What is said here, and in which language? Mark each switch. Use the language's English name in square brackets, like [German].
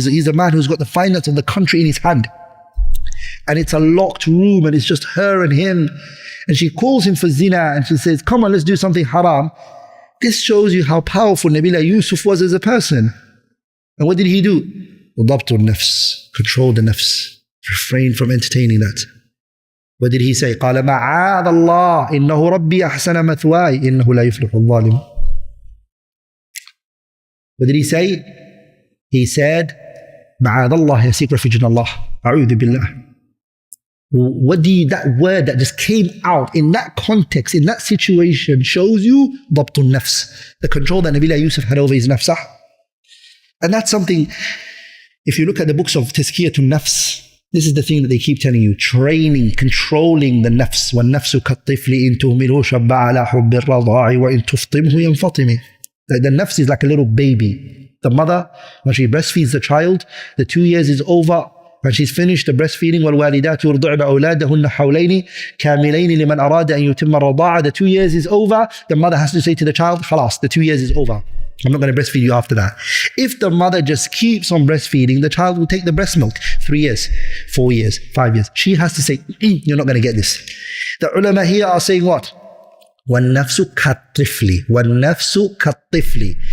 [English] He's a man who's got the finance of the country in his hand. And it's a locked room and it's just her and him. And she calls him for zina and she says, come on, let's do something haram. This shows you how powerful Nabiullah Yusuf was as a person. And what did he do? Dabtul nafs, control the nafs. Refrain from entertaining that. What did he say? [Arabic] قال معاذ الله إنه ربي أحسن مثواي إنه لا يفلح الظالم. [English] What did he say? He said, [Arabic] معاذ الله, [English] I seek refuge in Allah. [Arabic] أعوذ بالله. [English] That word that just came out in that context, in that situation, shows you [Arabic] ضبط النفس, [English] the control that Nabiullah Yusuf had over his nafs. And that's something, if you look at the books of Tazkiyatun Nafs, this is the thing that they keep telling you, training, controlling the nafs. [Arabic] وَالنَّفْسُ كَالطِّفْلِ إِن تُهْمِلْهُ شَبَّ عَلَى حُبِّ الرَّضَاعِ وَإِن تُفْطِمْهُ يَنْفَطِمِ. [English] The nafs is like a little baby. The mother, when she breastfeeds the child, the 2 years is over. When she's finished the breastfeeding, [Arabic] وَالْوَالِدَاتُ يُرْضِعْنَ أَوْلَادَهُنَّ حَوْلَيْنِ كَامِلَيْنِ لِمَنْ أَرَادَ أَن يُتِمَّ الرَّضَاعَ. [English] The 2 years is over. The mother has to say to the child, خلاص, the 2 years is over. I'm not going to breastfeed you after that. If the mother just keeps on breastfeeding, the child will take the breast milk 3 years, 4 years, 5 years. She has to say, you're not going to get this. The ulama here are saying what? [Arabic] وَالنَّفْسُ كَالطِّفْلِ وَالنَّفْسُ كَالطِّفْلِ.